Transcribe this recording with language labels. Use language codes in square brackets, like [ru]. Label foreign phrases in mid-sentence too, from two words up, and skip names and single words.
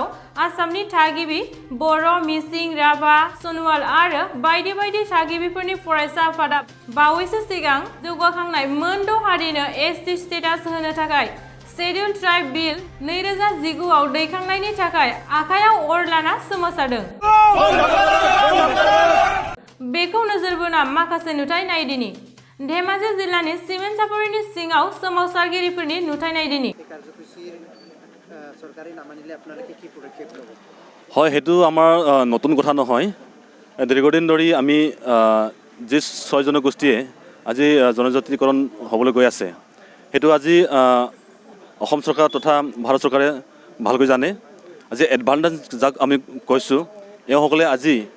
[brx] आसामनि थागिबि बर' मिसिं राभा सनवाल आरो बायदि बायदि थागिबिफोरनि फरायसा आफादा बावैसो सिगां जौगाखांनाय मोनद' हारिनो [en] ST status [brx] होनो थाखाय शेड्युल ट्राइब बिल 2019 आव दैखांनायनि थाखाय आखायाव अर लाना सोमावसारदों बेखौ नोजोर बोना माखासे नुथाय नायदिनि धेमाजि जिल्लानि सिमेन्ट सापरिनि सिङाव सोमावसारगिरिफोरनि नुथाय नायदिनि [as] হয় হেতু আমাৰ নতুন কথা নহয় দীৰ্ঘদিন ধৰি আমি যি 6 জনগোষ্ঠীয়ে আজি জনজাতিকৰণ হ'বলৈ গৈ আছে হেতু আজি অসম চৰকাৰ তথা ভাৰত চৰকাৰে ভালকৈ জানে আজি এডভান্টেজ যাক আমি কৈছোঁ এওঁসকলে আজি